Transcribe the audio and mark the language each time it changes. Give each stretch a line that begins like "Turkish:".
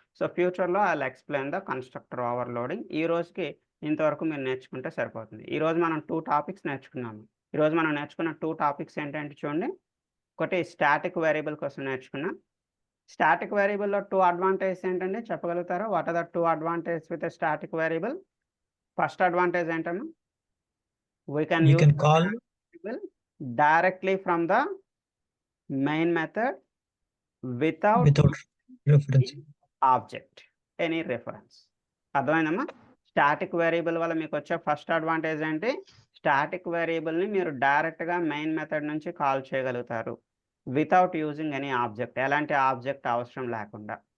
English: So ఫ్యూచర్లో I will explain the constructor overloading.
Telugu: ఈ రోజుకి ఇంతవరకు మీరు నేర్చుకుంటే సరిపోతుంది. ఈరోజు మనం 2 టాపిక్స్ నేర్చుకున్నాము. ఈరోజు మనం నేర్చుకున్న 2 టాపిక్స్ ఏంటంటే చూడండి, ఒకటి స్టాటిక్ వేరియబుల్ కోసం నేర్చుకున్నాం. స్టాటిక్ వేరియబుల్లో 2 అడ్వాంటేజెస్ ఏంటంటే చెప్పగలుగుతారా,
English: What are the 2 advantages with static variable?
Telugu: First advantage ఏంటమ్మా,
English: we can use the call variable directly from the main method without referencing object any reference.
Telugu: అర్థమైందమ్మా? స్టాటిక్ వేరియబుల్ వల్ల మీకు వచ్చే first advantage ఏంటి, static వేరియబుల్ని మీరు డైరెక్ట్గా మెయిన్ మెథడ్ నుంచి కాల్ చేయగలుగుతారు
English: without using any object,
Telugu: ఎలాంటి ఆబ్జెక్ట్ అవసరం లేకుండా.